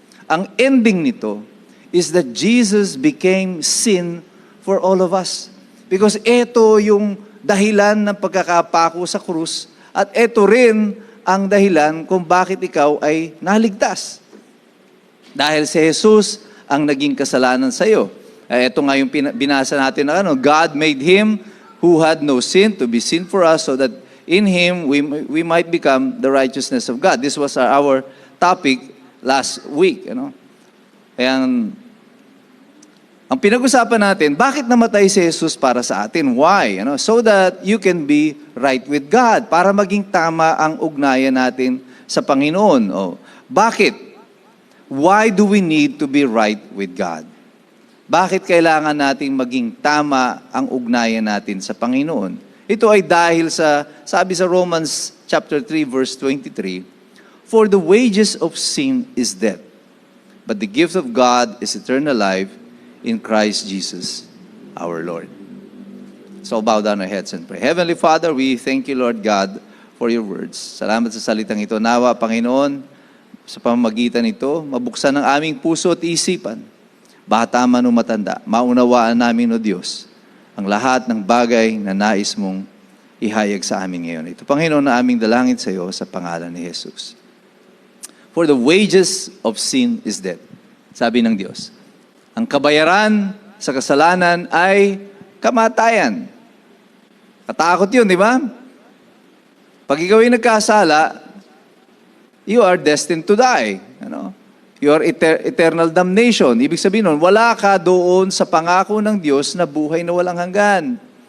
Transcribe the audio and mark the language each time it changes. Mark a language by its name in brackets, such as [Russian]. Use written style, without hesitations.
[Filipino] Ang ending nito [English] is that Jesus became sin for all of us. [Filipino] Because ito yung dahilan ng pagkakapako sa krus at ito rin ang dahilan kung bakit ikaw ay naligtas. Dahil si Jesus ang naging kasalanan sa iyo. Ito nga yung binasa natin na [English] God made Him who had no sin to be sin for us so that in Him we might become the righteousness of God. This was our topic last week. [Filipino] Kaya ang pinag-usapan natin, bakit namatay si Jesus para sa atin? [English] Why? So that you can be right with God. [Filipino] Para maging tama ang ugnayan natin sa Panginoon. Bakit? [English] Why do we need to be right with God? [Filipino] Bakit kailangan nating maging tama ang ugnayan natin sa Panginoon? Ito ay dahil sabi sa [English] Romans chapter 3 verse 23, "For the wages of sin is death, but the gift of God is eternal life in Christ Jesus our Lord." So bow down our heads and pray. Heavenly Father, we thank you, Lord God, for your words. [Filipino] Salamat sa salitang ito. Nawa, Panginoon, sa pamamagitan nito, mabuksan ang aming puso at isipan. Bata man o matanda, maunawaan namin, O Diyos, ang lahat ng bagay na nais mong ihayag sa amin ngayon. Ito, Panginoon, na aming dalangin sa iyo sa pangalan ni Jesus. [English] For the wages of sin is death. [Filipino] Sabi ng Diyos. Ang kabayaran sa kasalanan ay kamatayan. Katakot yun, di ba? Pag ikaw ay nagkasala, [English] you are destined to die. Your eternal damnation. [Filipino] Ibig sabihin nun, wala ka doon sa pangako ng Diyos na buhay na walang hanggan.